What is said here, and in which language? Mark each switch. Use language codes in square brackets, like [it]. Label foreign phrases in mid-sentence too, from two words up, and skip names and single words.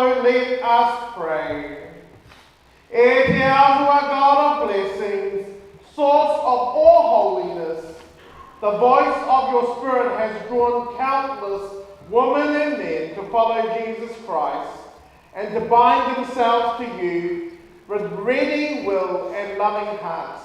[en] Let us pray. [mi] E te atua [en] God of blessings, source of all holiness, the voice of your Spirit has drawn countless women and men to follow Jesus Christ and to bind themselves to you with ready will and loving hearts.